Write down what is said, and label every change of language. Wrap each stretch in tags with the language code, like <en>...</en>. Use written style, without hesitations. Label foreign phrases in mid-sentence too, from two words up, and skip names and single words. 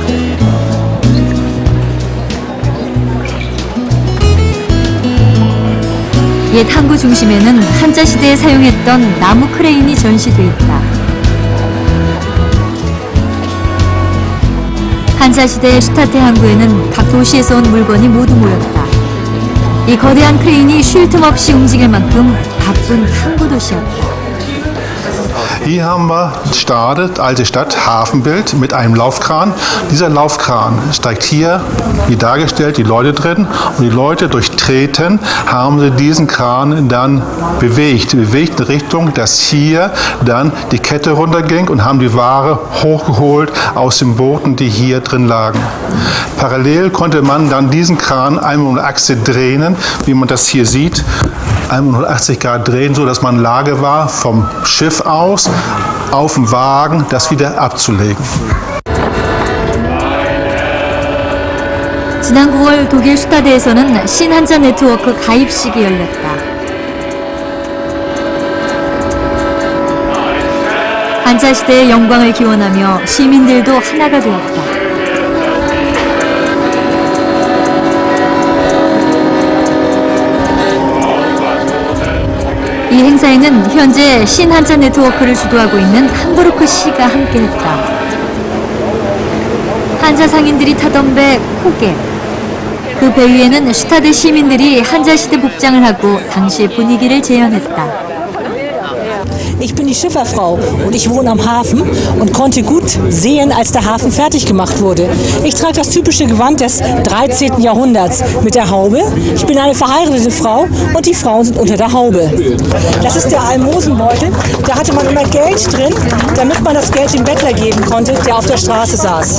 <ko>옛 항구 중심에는 한자 시대에 사용했던 나무 크레인이 전시돼 있다. 한자 시대의 슈타테 항구에는 각 도시에서 온 물건이 모두 모였다. 이 거대한 크레인이 쉴 틈 없이 움직일 만큼 바쁜 항구 도시였다.</ko> <de>Hier haben wir Stade, alte Stadt, Hafenbild mit einem Laufkran. Dieser Laufkran steigt hier, wie dargestellt, die Leute drin und die Leute durchtreten, haben sie diesen Kran dann bewegt in Richtung, dass hier dann die Kette runterging und haben die Ware hochgeholt aus den Booten, die hier drin lagen. Parallel konnte man dann diesen Kran einmal um die Achse drehen, wie man das hier sieht, 180 Grad drehen, so dass man in Lage war, vom Schiff aus auf dem Wagen das wieder abzulegen.</de> <ko>지난 9월 독일 슈타드에서는 신한자 네트워크 가입식이 열렸다. 한자 시대의 영광을 기원하며 시민들도 하나가 되었다. 이 행사에는 현재 신한자 네트워크를 주도하고 있는 함부르크 시가 함께했다. 한자 상인들이 타던 배 코게. 그 배 위에는 슈타드 시민들이 한자 시대 복장을 하고 당시의 분위기를 재현했다.</ko> <de>Ich bin die Schifferfrau und ich wohne am Hafen und konnte gut sehen, als der Hafen fertig gemacht wurde. Ich trage das typische Gewand des 13. Jahrhunderts mit der Haube. Ich bin eine verheiratete Frau und die Frauen sind unter der Haube. Das ist der Almosenbeutel. Da hatte man immer Geld drin, damit man das Geld dem Bettler geben konnte, der auf der Straße saß.</de>